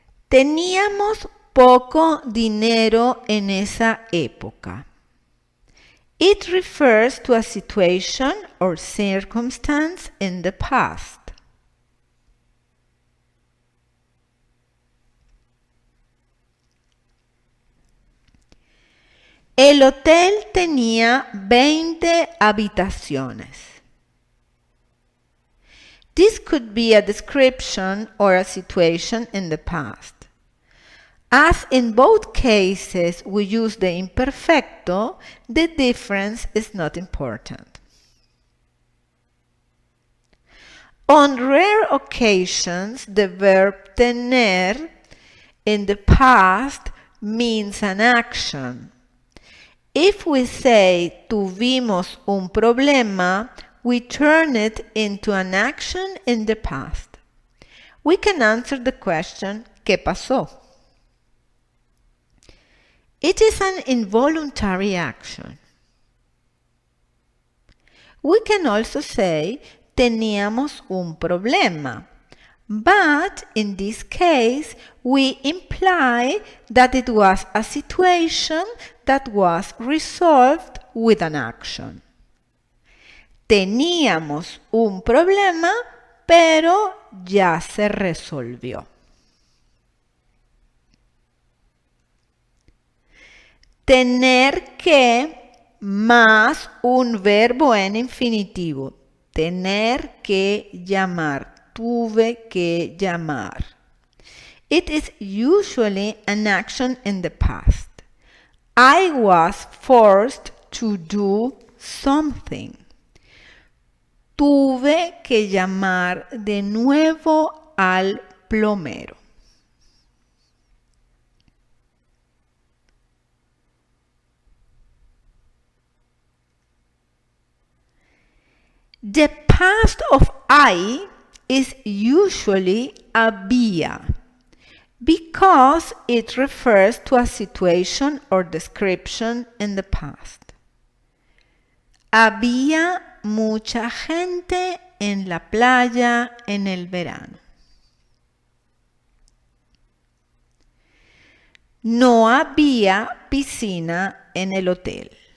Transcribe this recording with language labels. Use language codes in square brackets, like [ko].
[es] Teníamos poco dinero en esa época. [en] It refers to a situation or circumstance in the past. [es] El hotel tenía 20 habitaciones. [en] This could be a description or a situation in the past. As in both cases we use the imperfecto, the difference is not important. On rare occasions, the verb tener in the past means an action. If we say [es] tuvimos un problema, [en] we turn it into an action in the past. We can answer the question, [es] ¿qué pasó? [en] It is an involuntary action. We can also say, [es] teníamos un problema. [en] But in this case, we imply that it was a situation that was resolved with an action. [es] Teníamos un problema, pero ya se resolvió. Tener que más un verbo en infinitivo. Tener que llamar. Tuve que llamar. [en] It is usually an action in the past. I was forced to do something. [es] Tuve que llamar de nuevo al plomero. [en] The past of I is usually había because it refers to a situation or description in the past. [es] Había mucha gente en la playa en el verano. No había piscina en el hotel.